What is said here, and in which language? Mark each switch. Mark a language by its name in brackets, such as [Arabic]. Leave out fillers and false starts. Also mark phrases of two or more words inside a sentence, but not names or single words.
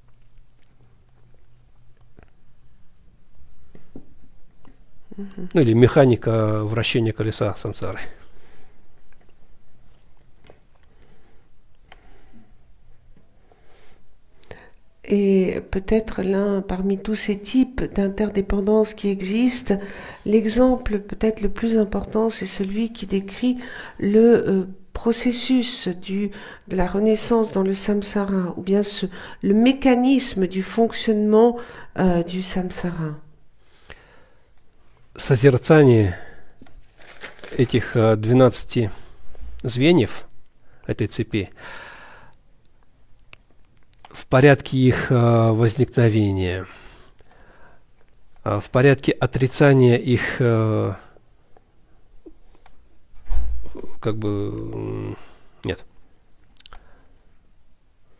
[Russian] Ну или механика вращения колеса сансары. [French] Et peut-être parmi tous ces types d'interdépendance qui existent, l'exemple peut-être le plus important, c'est celui qui décrit le processus de la renaissance dans le samsara, ou bien le mécanisme du fonctionnement du samsara. [Russian] Созерцание этих 12 звеньев этой цепи в порядке их возникновения, в порядке отрицания их как бы нет.